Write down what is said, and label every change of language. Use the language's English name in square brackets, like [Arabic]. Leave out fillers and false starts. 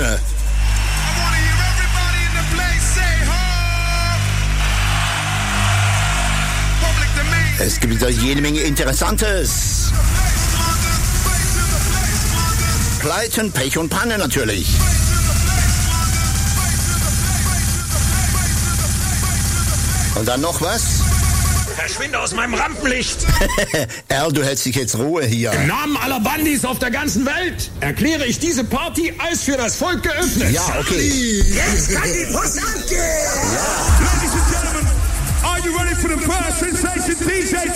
[English] I wanna hear everybody in the place say ho! Public domain. [German] Es gibt wieder jede Menge Interessantes. Pleiten, Pech und Panne natürlich. Und dann noch was? verschwinde aus meinem Rampenlicht. Al, du hältst dich jetzt Ruhe hier. Im Namen aller Bandys auf der ganzen Welt erkläre ich diese Party als für das Volk geöffnet. Ja, okay. Jetzt kann die Post angehen. Ja. [English] Ladies and gentlemen, are you ready for the first sensation DJ 2011?